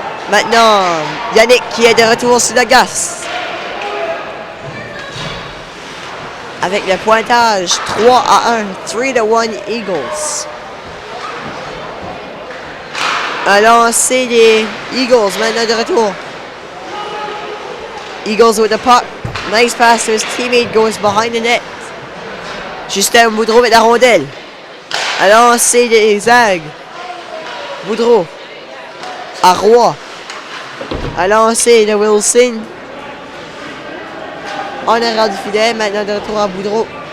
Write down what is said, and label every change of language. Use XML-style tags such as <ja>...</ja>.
<fr>Maintenant, Yannick qui est de retour sur la glace. Avec le pointage 3-1. 3-1 Eagles. Un lancer des Eagles maintenant de retour.</fr> <en>Eagles with the puck. Nice pass to his teammate, goes behind the net.</en> <fr>Justin Boudreau avec la rondelle. Un lancer des Zags. Boudreau. À Roy. Un lancer de Wilson. En arrière du filet, maintenant de retour à Boudreau.</fr>